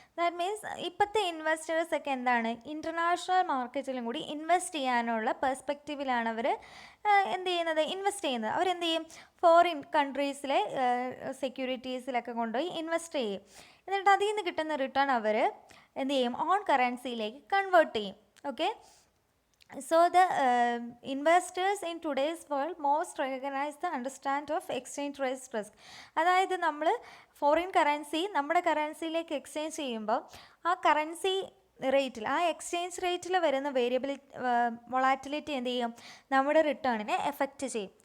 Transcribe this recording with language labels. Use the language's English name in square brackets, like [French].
[English] that means [Malayalam] ഇപ്പോഴത്തെ investors ഒക്കെ എന്താണ്, ഇൻ്റർനാഷണൽ മാർക്കറ്റിലും കൂടി ഇൻവെസ്റ്റ് ചെയ്യാനുള്ള പെർസ്പെക്റ്റീവിലാണ് അവർ എന്ത് ചെയ്യുന്നത്, ഇൻവെസ്റ്റ് ചെയ്യുന്നത്. അവരെന്ത് ചെയ്യും, ഫോറിൻ കൺട്രീസിലെ സെക്യൂരിറ്റീസിലൊക്കെ കൊണ്ടുപോയി ഇൻവെസ്റ്റ് ചെയ്യും. എന്നിട്ട് അതിൽ നിന്ന് കിട്ടുന്ന റിട്ടേൺ അവർ എന്ത് ചെയ്യും, ഓൺ കറൻസിയിലേക്ക് കൺവേർട്ട് ചെയ്യും. [English] Okay, so the investors in today's world most recognize the understand of exchange rate risk. [Malayalam] അതായത് നമ്മൾ ഫോറിൻ കറൻസി നമ്മുടെ കറൻസിയിലേക്ക് എക്സ്ചേഞ്ച് ചെയ്യുമ്പോൾ ആ കറൻസി റേറ്റിൽ, ആ എക്സ്ചേഞ്ച് റേറ്റിൽ വരുന്ന വൊളാറ്റിലിറ്റി എന്ത് ചെയ്യും, നമ്മുടെ റിട്ടേണിനെ എഫക്റ്റ് ചെയ്യും.